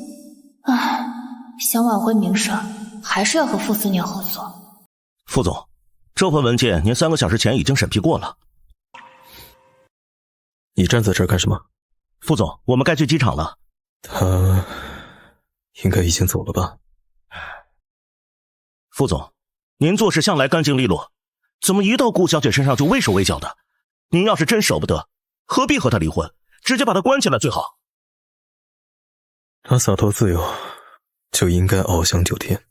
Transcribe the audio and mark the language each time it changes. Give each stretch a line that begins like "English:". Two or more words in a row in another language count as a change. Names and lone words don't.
Chinese: 唉，想挽回名聲，還是要和傅斯年合作。副總，這份文件您3個小時前已經審批過了。你站在這兒幹什麼？副總，我們該去機場了。他應該已經走了吧？副總，您做事向來乾淨利落，怎麼一到顧小姐身上就畏手畏腳的？您要是真捨不得，何必和她離婚？直接把她關起來最好。他灑脫自由，就應該翱翔9天。